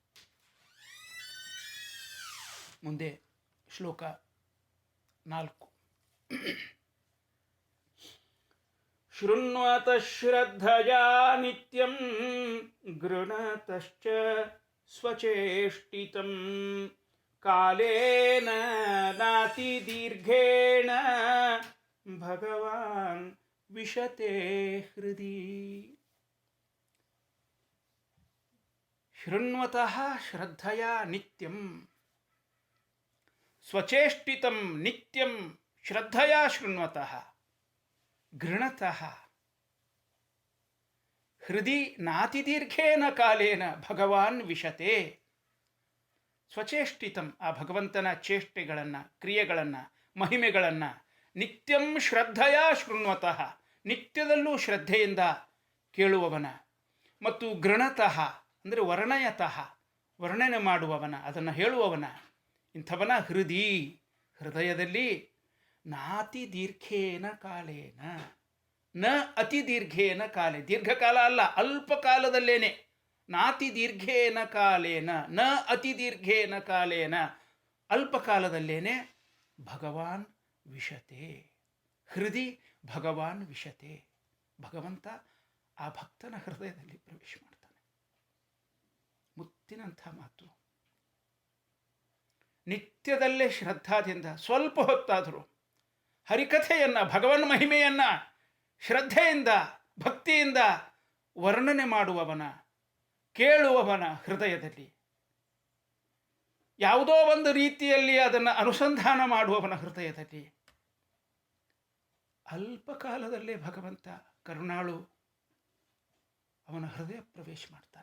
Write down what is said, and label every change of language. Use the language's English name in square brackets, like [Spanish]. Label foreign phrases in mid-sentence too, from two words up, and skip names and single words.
[Kannada] ಮುಂದೆ ಶ್ಲೋಕ 4. [Sanskrit] ಶೃಣ್ವತ ಶ್ರದ್ಧಯಾ ನಿತ್ಯಂ ಗೃಣತಶ್ಚ ಸ್ವಚೇಷ್ಟಿತಂ ಕಾಲೇನ ನಾತಿ ದೀರ್ಘೇಣ ಭಗವಾನ್ ವಿಶತೆ ಹೃದಿ. ಶೃಣ್ವತಃ ಶ್ರದ್ಧಯಾ ನಿತ್ಯಂ ಸ್ವಚೇಷ್ಟಿತಂ ನಿತ್ಯಂ ಶ್ರದ್ಧಯಾ ಶೃಣ್ವತಃ ಗೃಣತಃ ಹೃದಿ ನಾತಿದೀರ್ಘೇನ ಕಾಲೇನ ಭಗವಾನ್ ವಿಶತೆ. [Kannada] ಸ್ವಚೇಷ್ಟಿತಂ, ಆ ಭಗವಂತನ ಚೇಷ್ಟೆಗಳನ್ನು, ಕ್ರಿಯೆಗಳನ್ನು, ಮಹಿಮೆಗಳನ್ನು [Sanskrit] ನಿತ್ಯಂ ಶ್ರದ್ಧಯಾ ಶೃಣ್ವತಃ, [Kannada] ನಿತ್ಯದಲ್ಲೂ ಶ್ರದ್ಧೆಯಿಂದ ಕೇಳುವವನ, ಮತ್ತು ಗೃಣತಃ ಅಂದರೆ ವರ್ಣಯತಃ, ವರ್ಣನೆ ಮಾಡುವವನ, ಅದನ್ನು ಹೇಳುವವನ, ಇಂಥವನ ಹೃದಿ, ಹೃದಯದಲ್ಲಿ [Sanskrit] ನಾತಿ ದೀರ್ಘೇನ ಕಾಲೇನ, ನ ಅತಿ ದೀರ್ಘೇನ ಕಾಲೇ, [Kannada] ದೀರ್ಘಕಾಲ ಅಲ್ಲ, ಅಲ್ಪ ಕಾಲದಲ್ಲೇನೆ, [Sanskrit] ನಾತಿ ದೀರ್ಘೇನ ಕಾಲೇನ, ನ ಅತಿ ದೀರ್ಘೇನ ಕಾಲೇನ, [Kannada] ಅಲ್ಪ ಕಾಲದಲ್ಲೇನೆ [Sanskrit] ಭಗವಾನ್ ವಿಶತೆ, ಹೃದಿ ಭಗವಾನ್ ವಿಶತೆ, [Kannada] ಭಗವಂತ ಆ ಭಕ್ತನ ಹೃದಯದಲ್ಲಿ ಪ್ರವೇಶ ಮಾಡ್ತಾನೆ. ಮುತ್ತಿನಂಥ ಮಾತು. ನಿತ್ಯದಲ್ಲೇ ಶ್ರದ್ಧಾದಿಂದ ಸ್ವಲ್ಪ ಹೊತ್ತಾದರೂ ಹರಿಕಥೆಯನ್ನು, ಭಗವನ್ ಮಹಿಮೆಯನ್ನು ಶ್ರದ್ಧೆಯಿಂದ, ಭಕ್ತಿಯಿಂದ ವರ್ಣನೆ ಮಾಡುವವನ, ಕೇಳುವವನ ಹೃದಯದಲ್ಲಿ, ಯಾವುದೋ ಒಂದು ರೀತಿಯಲ್ಲಿ ಅದನ್ನು ಅನುಸಂಧಾನ ಮಾಡುವವನ ಹೃದಯದಲ್ಲಿ ಅಲ್ಪ ಕಾಲದಲ್ಲೇ ಭಗವಂತ ಕರುಣಾಳು ಅವನ ಹೃದಯ ಪ್ರವೇಶ ಮಾಡ್ತಾನೆ.